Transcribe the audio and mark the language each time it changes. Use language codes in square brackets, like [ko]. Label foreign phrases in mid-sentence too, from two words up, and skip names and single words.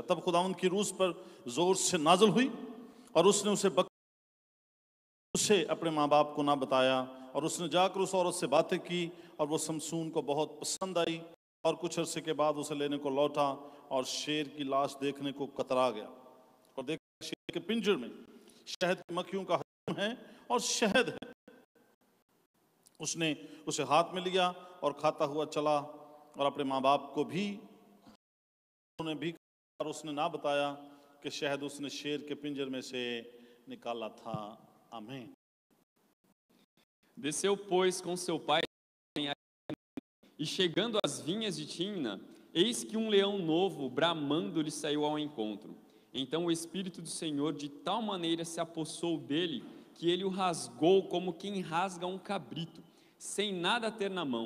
[hi] तब खुदावंद की रूह उस पर जोर से नाज़िल हुई और उसने उसे अपने माँ बाप को ना बताया और उसने जाकर उस औरत से बातें की और वो शमसून को बहुत पसंद आई और कुछ अरसे के बाद उसे लेने को लौटा और शेर की लाश देखने को कतरा गया और देखा शेर के पिंजर में शहद की मक्खियों का हजम है और शहद है। उसने उसे हाथ में लिया और खाता हुआ चला और अपने माँ बाप को भी और उसने ना बताया कि शहद उसने शेर के पिंजर में से निकाला था। आमीन। [pt] Desceu, pois, com seu pai, e chegando às vinhas de Timna, eis que leão novo, bramando, lhe saiu ao encontro. Então o Espírito do Senhor de tal maneira se apossou dele, que ele o rasgou como quem rasga cabrito, sem nada ter na mão.